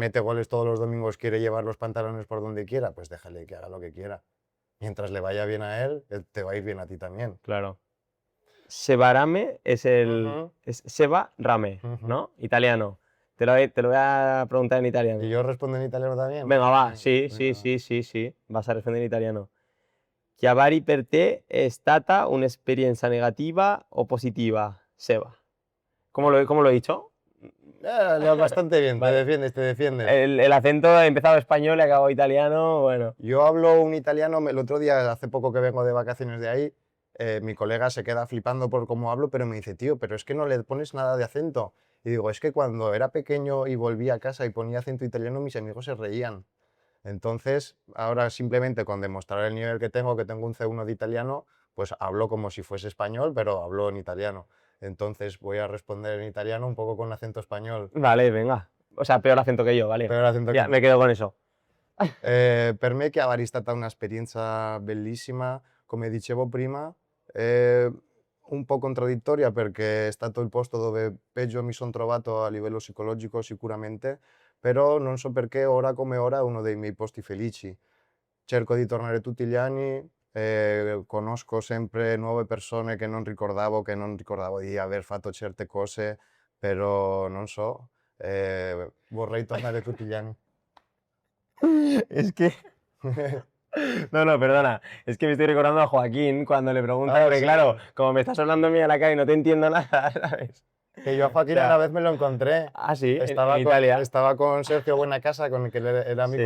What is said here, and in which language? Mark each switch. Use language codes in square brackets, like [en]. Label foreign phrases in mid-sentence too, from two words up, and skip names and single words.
[es] mete goles todos los domingos quiere llevar los pantalones por donde quiera, pues déjale que haga lo que quiera. Mientras le vaya bien a él, te va a ir bien a ti también. Claro. Sevarame es el. Ujú, Es Seba Rame, ujú. ¿no? Italiano. Te lo voy a preguntar en ¿Y italiano. yo respondo en italiano también? Venga, va. Venga, Sí, sí, venga. sí, sí, sí. Vas a responder en italiano. [it] Chiavari per te è stata un'esperienza negativa o positiva, Seba? [es] ¿Cómo lo he dicho? Bastante bien, te Vale. defiendes, te defiendes. El acento ha empezado español y ha acabado italiano, bueno. Yo hablo un italiano, el otro día, hace poco que vengo de vacaciones de ahí, mi colega se queda flipando por cómo hablo, pero me dice, tío, pero es que no le pones nada de acento. Y digo, es que cuando era pequeño y volvía a casa y ponía acento italiano, mis amigos se reían. Entonces, ahora simplemente con demostrar el nivel que tengo un C1 de italiano, pues hablo como si fuese español, pero hablo en italiano. Entonces voy a responder en italiano un poco con acento español, Vale, venga. O sea, peor acento que yo, vale. peor acento Ya, que me tú. quedo con eso. [it] Per me Chiavari è stata un'esperienza bellissima, come dicevo prima, un po' contraddittoria perché è stato il posto dove peggio mi son trovato a livello psicologico sicuramente, però non so perché ora come ora è uno dei miei posti felici. Cerco di tornare tutti gli anni, conosco sempre nuove persone che non ricordavo di aver fatto certe cose, però non so, vorrei tornare tutti gli anni. [es] Es que. No, no, perdona. Es que me estoy recordando a Joaquín cuando le pregunta, Ah, porque sí. claro, como me estás hablando a mí a la cara y no te entiendo nada, ¿sabes? Que yo a O Joaquín una sea, vez me lo encontré. ah, sí, en Italia. Estaba con Sergio Buenacasa, con el que era mi